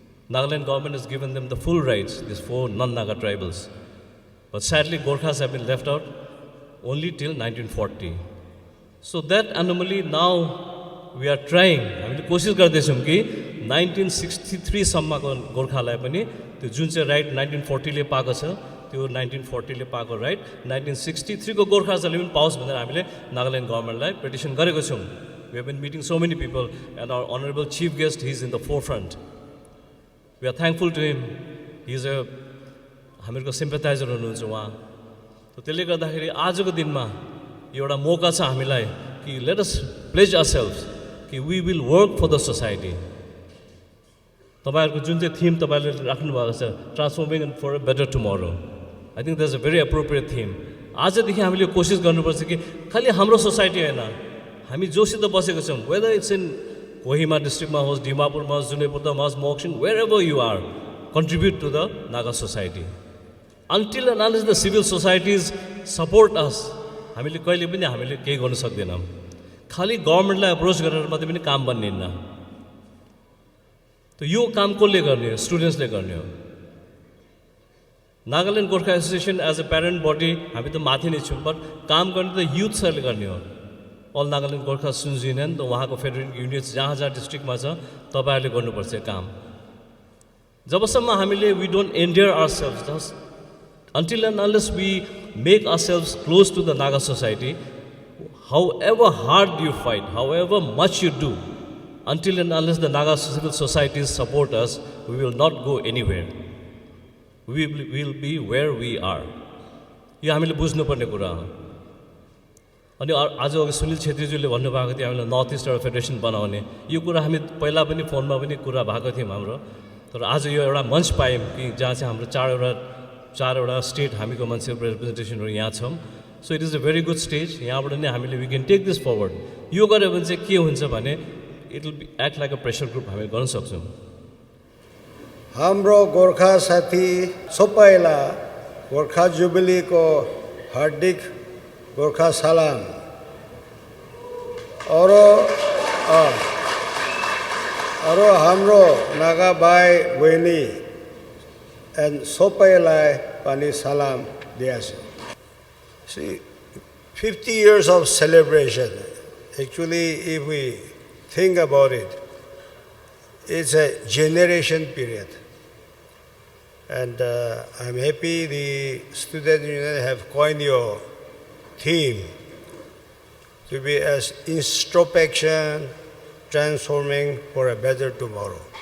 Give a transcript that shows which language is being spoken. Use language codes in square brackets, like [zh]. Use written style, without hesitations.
[en] Nagaland government has given them the full rights, these 4 non-Naga tribals. But sadly, Gorkhas have been left out only till 1940. So that anomaly now we are trying. [ne] हामीले कोशिश गर्दैछौँ कि 1963 सम्मको गोर्खालाई पनि त्यो जुन चाहिँ राइट 1940 ले पाएको छ त्यो 1940 ले पाएको राइट 1963 को गोर्खाहरूले पनि पाओस् भनेर हामीले नागाल्यान्ड गभर्नमेन्टलाई पिटिसन गरेको छौँ. [en] We have been meeting so many people and our honorable chief guest, he is in the forefront. We are thankful to him. He is a [ne] हामीहरूको सिम्पथाइजर हुनुहुन्छ उहाँ. तो त्यसले गर्दाखेरि आजको दिनमा एउटा मौका छ हामीलाई कि [en] let us pledge ourselves [ne] कि [en] we will work for the society. [ne] तपाईहरुको जुन चाहिँ थीम तपाईले राख्नु भएको छ [en] transforming for a better tomorrow. I think that's a very appropriate theme. [ne] आजदेखि हामीले कोशिश गर्नुपर्छ कि खाली हाम्रो सोसाइटी हैन हामी जोसित बसेको छौं [en] whether it's in Kohima district [ne] ma hoस् Dimapur ma hoस् Junaipurma ma hoस् Mokshin [en] wherever you are contribute to the Naga society. Until and unless the civil societies support us [ne] हामीले कहिले पनि हामीले केही गर्न सक्दैनौं. खाली गभर्नमेन्टलाई अप्रोच गरेर मात्रै पनि काम बन्दैन. तो यो काम कसले गर्ने हो स्टुडेन्ट्सले गर्ने हो. Nagaland Gorkha association [en] as a parent body [ne] हामी त माथि नै छौं बट काम गर्ने त युथ्सहरूले गर्ने हो. All Nagaland Gorkha students union त उहाँको फेडरल युनिट्स जहाँ जहाँ डिस्ट्रिक्टमा छ तपाईहरुले गर्नुपर्छ काम. जबसम्म हामीले [en] We don't endear ourselves just until and unless we make ourselves close to the Naga society, however hard you fight, however much you do, until and unless the Naga civil societies support us, we will not go anywhere. We will be where we are. [ne] यो हामीले बुझ्नुपर्ने कुरा हो अनि आज अघि सुनिल छेत्रीज्यूले भन्नुभएको थियो हामीले नर्थ इस्ट एउटा फेडरेसन बनाउने यो कुरा हामी पहिला पनि फोनमा पनि कुरा भएको थियौँ हाम्रो तर आज यो एउटा मञ्च पायौँ कि जहाँ चाहिँ हाम्रो चारवटा स्टेट हामीको मान्छेको रिप्रेजेन्टेसनहरू यहाँ छौँ [en] so it is a very good stage [ne] यहाँबाट नै हामीले [en] we can take this forward [ne] यो गऱ्यो भने चाहिँ के हुन्छ भने [en] it will be act like a pressure group [ne] हामीले गर्न सक्छौँ हाम्रो गोर्खा साथी सबैलाई गोर्खा जुबिलीको हार्दिक गोर्खा सलाम अरू हाम्रो नागा भाइ बहिनी and सबैलाई पनि सलाम दिएको [en] See, 50 years of celebration. Actually, if we think about it, it's a generation period. And I'm happy the student union have coined your theme to be as introspection, transforming for a better tomorrow.